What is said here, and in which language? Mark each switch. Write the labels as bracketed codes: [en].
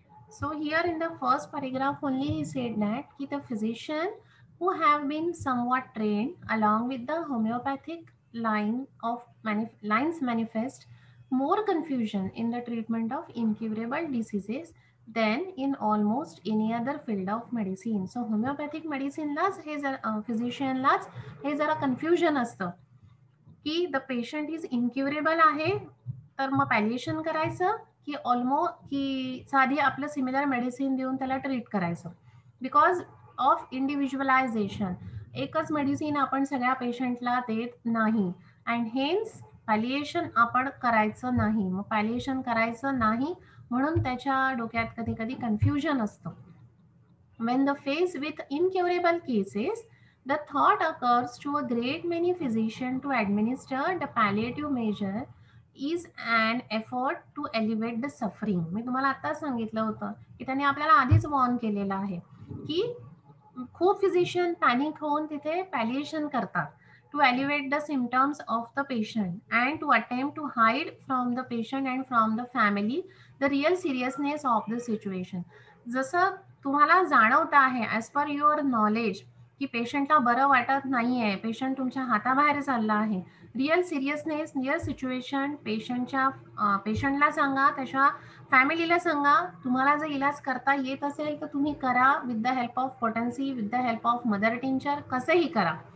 [en] So here in the first paragraph only he said that the physician who have been somewhat trained along with the homeopathic lines manifest more confusion in the treatment of incurable diseases than in almost any other field of medicine. So homeopathic medicine [mr] लाच हे जर physician लाच हे जरा confusion असतं की [en] the patient is incurable [mr] आहे तर मग पॅलिएशन करायचं की की साधी आपलं सिमिलर मेडिसिन देऊन त्याला ट्रीट करायचं. [en] because of individualisation, [mr] एकच मेडिसिन आपण सगळ्या पेशंटला देत नाही [en] and hence [mr] पॅलिएशन आपण करायचं नाही. मग पॅलिएशन करायचं नाही म्हणून त्याच्या डोक्यात कधी कधी कन्फ्युजन असतं. [en] When the faced with incurable cases, the thought occurs to a great many physicians to administer the palliative measure is an effort to alleviate the suffering. [mr] मी तुम्हाला आता सांगितलं होतं की त्यांनी आपल्याला आधीच वॉर्न केलेलं आहे की खूप फिजिशियन पॅनिक होऊन तिथे पॅलिएशन करतात [en] to alleviate the symptoms of the patient and to attempt to hide from the patient and from the family the real seriousness of the situation. [mr] जसं तुम्हाला जाणवत आहे [en] as per your knowledge [mr] की पेशंटला बरं वाटत नाही आहे, पेशंट तुमच्या हाताबाहेर चालला आहे, [en] real seriousness real situation [mr] पेशंटला सांगा, त्याच्या फॅमिलीला सांगा. तुम्हाला जर इलाज करता येत असेल तर तुम्ही करा [en] with the help of potency, with the help of mother tincture, [mr] कसंही करा.